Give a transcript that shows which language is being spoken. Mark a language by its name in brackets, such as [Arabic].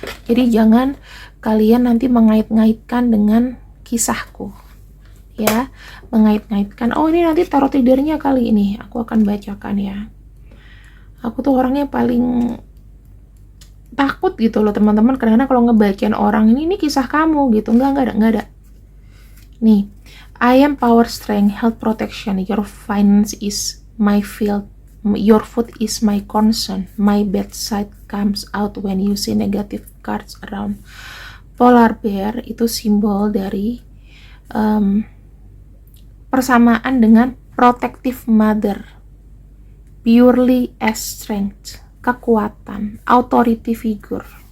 [Indonesian] Jadi jangan kalian nanti mengait-ngaitkan dengan kisahku ya, mengait-ngaitkan ini nanti tarot readernya kali ini aku akan bacakan ya. Aku tuh orangnya paling takut gitu loh teman-teman, karena kalau ngebacain orang ini kisah kamu gitu, nggak ada. [English] Nih, I am power, strength, health, protection. Your finance is my field. Your food is my concern. My bedside comes out when you see negative cards around. [Indonesian] Polar bear itu simbol dari persamaan dengan [English] protective mother. Purely as strength, [Indonesian] kekuatan, [English] authority figure.